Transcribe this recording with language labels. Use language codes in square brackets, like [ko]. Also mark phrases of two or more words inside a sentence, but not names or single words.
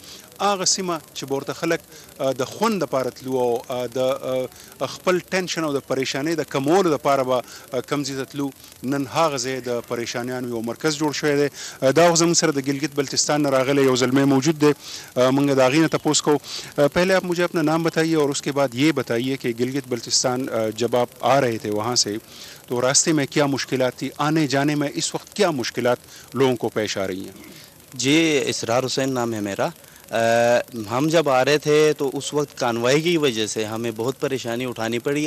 [ps] هغه سیمه چې ورته خلک د خوند دپاره تلو او د خپل ټینشن او د پریشانۍ د کمولو دپاره به کم ځای ته تلو، نن هغه ځای د پریشانیانو یو مرکز جوړ شوی دی. دا وخت زموږ سره د ګلګت بلتستان نه راغلی یو زلمی موجود دی. موږ د هغې نه تپوس کوو. [ur] پہلے آپ مجھے اپنا نام بتائیے اور اس کے بعد یہ بتائیے کہ گلگت بلتستان جب آپ آ رہے تھے وہاں سے تو راستے میں کیا مشکلات تھی، آنے جانے میں اس وقت کیا مشکلات لوگوں کو پیش آ رہی ہیں؟ جی اسرار حسین نام ہے میرا. ہم جب آ رہے تھے تو اس وقت کانوائی کی وجہ سے ہمیں بہت پریشانی اٹھانی پڑی.